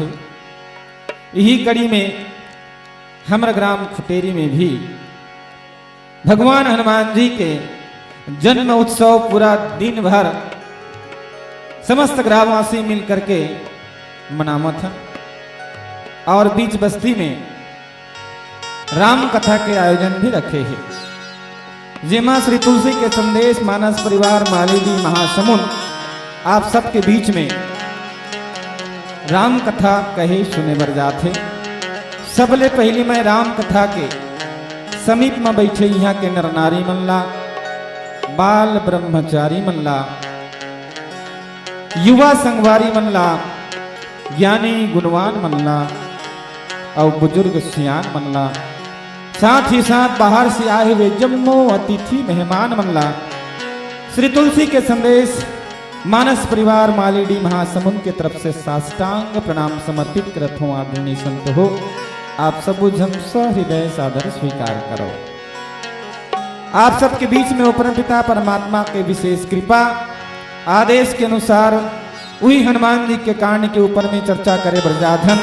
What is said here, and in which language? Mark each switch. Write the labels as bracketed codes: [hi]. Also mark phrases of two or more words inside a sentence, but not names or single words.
[hne] यही कड़ी में हमर ग्राम खुटेरी में भी भगवान हनुमान जी के जन्म उत्सव पूरा दिन भर समस्त ग्रामवासी मिलकर के मनावत है। और बीच बस्ती में राम कथा के आयोजन भी रखे हैं। जेमा श्री तुलसी के संदेश मानस परिवार मालिनी महासमुंद आप सबके बीच में राम कथा कहे सुने बर जाते। सबले पहली मैं राम कथा के समीप में बैठे यहाँ के नर नारी मनला, बाल ब्रह्मचारी मनला, युवा संगवारी मनला, ज्ञानी गुणवान मनला और बुजुर्ग सियान मनला, साथ ही साथ बाहर से आए हुए जम्मो अतिथि मेहमान मनला श्री तुलसी के संदेश मानस परिवार मालिनी महासमुंद के तरफ से साष्टांग प्रणाम समर्पित करत हूँ। आदरणीय संत हो आप सब जन सहृदय सादर स्वीकार करो। आप सबके बीच में परमपिता परमात्मा के विशेष कृपा आदेश के अनुसार वही हनुमान जी के कांड के ऊपर में चर्चा करे ब्रजाधन।